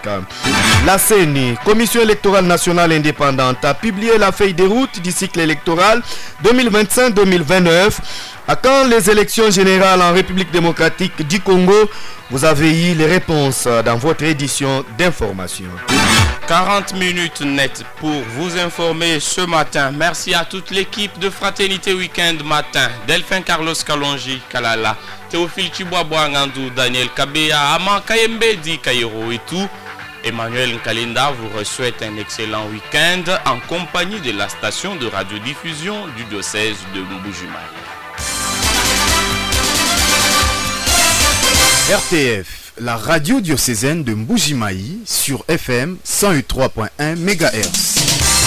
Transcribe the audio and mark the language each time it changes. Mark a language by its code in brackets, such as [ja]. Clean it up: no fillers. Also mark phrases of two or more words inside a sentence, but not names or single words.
[fr] La CENI, Commission électorale nationale indépendante, a publié la feuille de route du cycle électoral 2025-2029. À quand les élections générales en République démocratique du Congo? Vous avez eu les réponses dans votre édition d'information. 40 minutes net pour vous informer ce matin. Merci à toute l'équipe de Fraternité Week-end Matin. Delphin Carlos Kalonji Kalala, Théophile Chiboabouang Ngandou, Daniel Kabea, Aman Kayembe Di Kairo et tout. Emmanuel Nkalinda vous souhaite un excellent week-end en compagnie de la station de radiodiffusion du diocèse de Mbujimayi. RTF, la radio diocésaine de Mbujimayi sur FM 103.1 MHz.